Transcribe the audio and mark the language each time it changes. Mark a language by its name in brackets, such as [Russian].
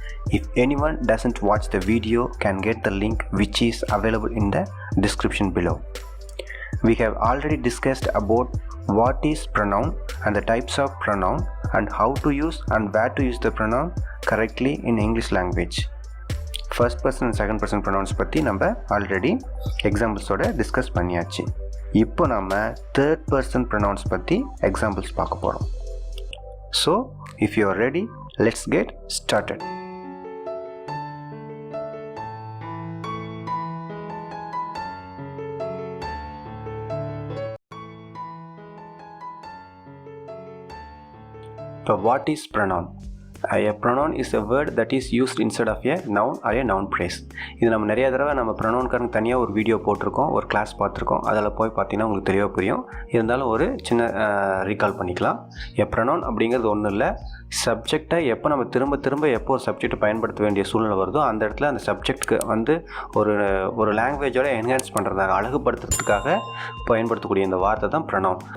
[English] If anyone doesn't watch the video, can get the link which is available in the description below. We have already discussed about what is pronoun and the types of pronoun and how to use and where to use the pronoun correctly in English language. First person and second person pronouns [Tamil] பற்றி நம்ம already எக்ஸாம்பிள்ஸோட discuss பண்ணியாச்சு. இப்போ நம்ம third person pronounce பற்றி examples பார்க்க போகிறோம். [English] So if you are ready, let's get started. So what is pronoun? A pronoun is a word that is used instead of a noun or a noun phrase. [Tamil] இது நம்ம நிறைய தடவை நம்ம ப்ரொனவுன்காரங்க தனியாக ஒரு வீடியோ போட்டிருக்கோம், ஒரு கிளாஸ் பார்த்துருக்கோம். அதில் போய் பார்த்தீங்கன்னா உங்களுக்கு தெளிவாக புரியும். இருந்தாலும் ஒரு சின்ன ரீகால் பண்ணிக்கலாம். எ ப்ரொனவுன் அப்படிங்கிறது ஒன்றும் இல்லை, சப்ஜெக்டை எப்போ நம்ம திரும்ப எப்போ ஒரு சப்ஜெக்டை பயன்படுத்த வேண்டிய சூழ்நிலை வருதோ அந்த இடத்துல அந்த சப்ஜெக்ட்டுக்கு வந்து ஒரு லாங்குவேஜோட என்ஹான்ஸ் பண்ணுறதாக, அழகுபடுத்துறதுக்காக பயன்படுத்தக்கூடிய இந்த வார்த்தை தான் ப்ரொனவுன்.